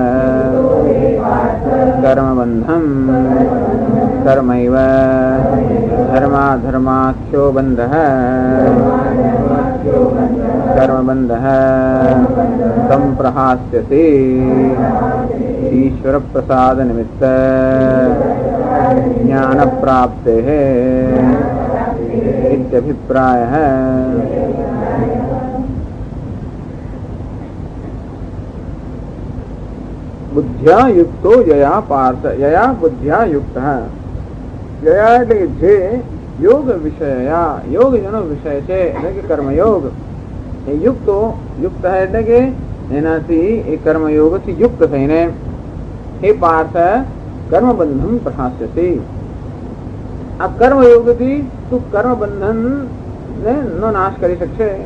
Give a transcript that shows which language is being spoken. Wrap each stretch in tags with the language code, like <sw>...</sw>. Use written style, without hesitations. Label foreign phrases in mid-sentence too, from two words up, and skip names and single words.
<sa>कर्मबंधम कर्मैव धर्माधर्माख्यो बंधः कर्मबंधः संप्रहास्यति ईश्वर प्रसाद निमित्त ज्ञान प्राप्तेः इत्यभिप्रायः. बुद्ध्या युक्तो यया पार्थ. यया बुद्ध्या युक्तः.</sa> <gu>यया એટલે જે યોગ વિષયા, યોગ જેનો વિષય છે એટલે કે કર્મયોગ એ યુક્તો, યુક્ત એટલે કે એનાથી એ કર્મયોગથી યુક્ત થઈને હે પાર્થ</gu> <sa>कर्मबंधम प्रहास्यति.</sa> <gu>આ કર્મયોગથી તું કર્મબંધન નો નાશ કરી શકશે.</gu>